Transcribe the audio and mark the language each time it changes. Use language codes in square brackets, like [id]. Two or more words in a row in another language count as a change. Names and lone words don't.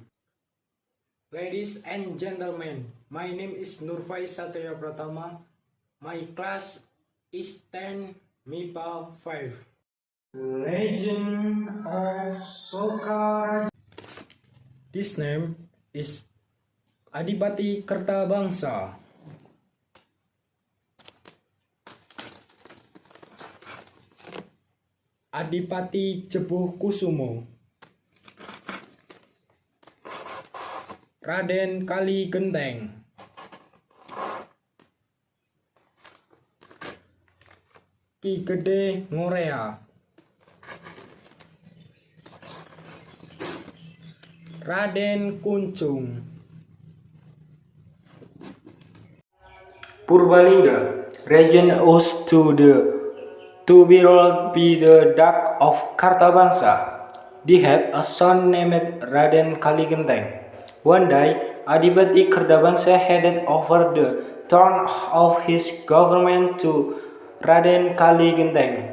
[en] Ladies and gentlemen, my name is Nurfai Satya Pratama. My class is 10 MIPA 5. Legend of Sokaraja. This name is Adipati Kertabangsa. Adipati Jebuh Kusumo, Raden Kali Genteng, Ki Gede Ngorea, Raden Kuncung. Purbalingga, region host to be ruled by the Dak of Kartabangsa. They had a son named Raden Kaligenteng. One day, Adipati Kardabangsa handed over the throne of his government to Raden Kaligenteng.